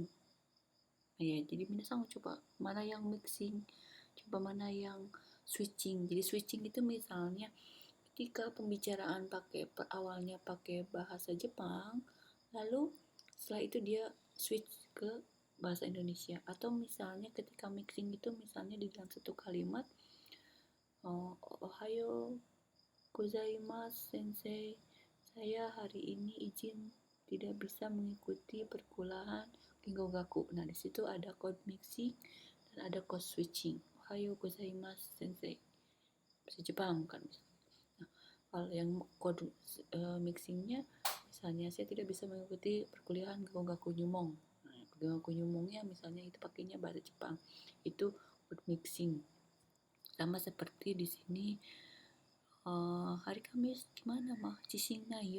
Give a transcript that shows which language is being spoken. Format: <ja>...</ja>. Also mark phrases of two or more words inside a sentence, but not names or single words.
<id>Ya, jadi Minasang coba mana yang mixing, coba mana yang switching. Jadi switching itu misalnya ketika pembicaraan awalnya pakai bahasa Jepang, lalu setelah itu dia switch ke bahasa Indonesia. Atau misalnya ketika mixing itu misalnya di dalam satu kalimat,</id> <ja>おはよう ございます 先生,</ja> <id>saya hari ini izin tidak bisa mengikuti perkuliahan Gengogaku. Nah, di situ ada</id> <en>code mixing</en> <id>dan ada</id> <en>code switching.</en> <ja>おはよう ございます 先生,</ja> <id>bahasa Jepang kan. Nah, kalau yang</id> <en>code mixingnya</en> <id>misalnya saya tidak bisa mengikuti perkuliahan Gengogaku Nyumong. Nah, Gengogaku Nyumongnya misalnya itu pakainya bahasa Jepang. Itu</id> <en>code mixing.</en> <id>Sama seperti di sini hari Kamis gimana mah cising nayo.</id>